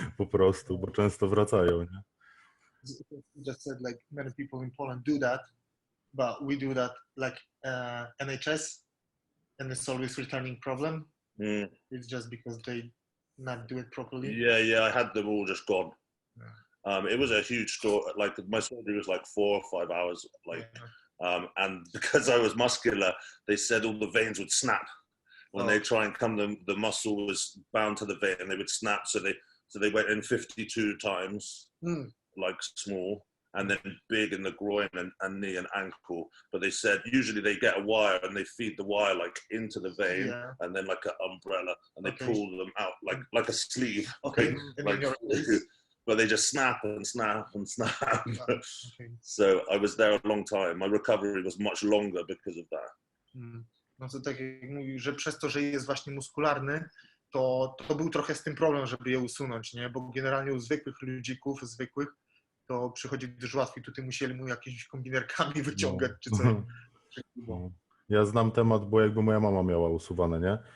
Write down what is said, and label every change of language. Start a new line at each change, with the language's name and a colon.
Polish: Po prostu, bo często wracają, nie?
English: Just said like many people in Poland do that, but we do that like NHS, and it's always returning problem. It's just because they not do it properly. Yeah, I had them all just gone. It was a huge store. Like my surgery was like 4 or 5 hours. Like, and because I was muscular, they said all the veins would snap when they try and come. The muscle was bound to the vein, and they would snap. So they went in 52 times, like small, and then big in the groin and knee and ankle. But they said usually they get a wire and they feed the wire like into the vein, and then like an umbrella, and they pull them out like a sleeve. Okay. Like, but they just snap and snap and snap. So I was there a long time. My recovery was much longer because of that.
Polish: No to tak jak mówił, że przez to, że jest właśnie muskularny, to był trochę z tym problem, żeby je usunąć, nie? Bo generalnie u zwykłych ludzików, to przychodzi dużo łatwiej. Tutaj musieli mu jakimiś kombinerkami wyciągać czy coś. Ja znam temat, bo jakby moja mama miała usuwane, nie?